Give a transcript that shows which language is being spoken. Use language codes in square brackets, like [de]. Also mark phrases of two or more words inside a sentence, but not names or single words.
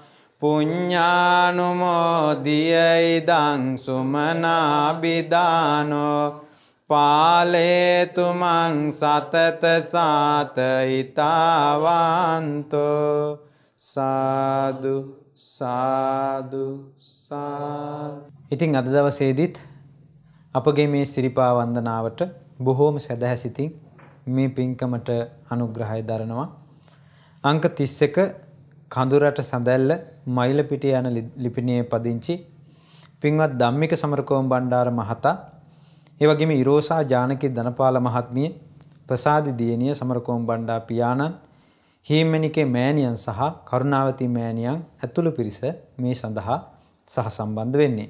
[pi] පුඤ්ඤානුමෝදිය ඉදං සුමනාබිදානෝ පාලේතුමං සතත සාතයිතාවන්තෝ සාදු සාදු සාදු. [si] ඉතින් අද දවසේදීත් අපගේ මේ සිරිපා වන්දනාවට බොහෝම සැදැහැසිතින් මේ පින්කමට අනුග්‍රහය දරනවා. අංක 31 කඳුරට සඳැල්ල මයිලපිටිය යන ලිපිණියේ පදිංචි පින්වත් ධම්මික සමරකෝම් බණ්ඩාර මහතා, ඒ වගේම ඉරෝසා ජානකී ධනපාල මහත්මිය, ප්‍රසාදි දියණිය සමරකෝම් බණ්ඩා පියාණන්, හීමෙනිකේ මෑණියන් සහ කරුණාවති මෑණියන් ඇතුළු පිරිස මේ සඳහා සහ සම්බන්ධ වෙන්නේ.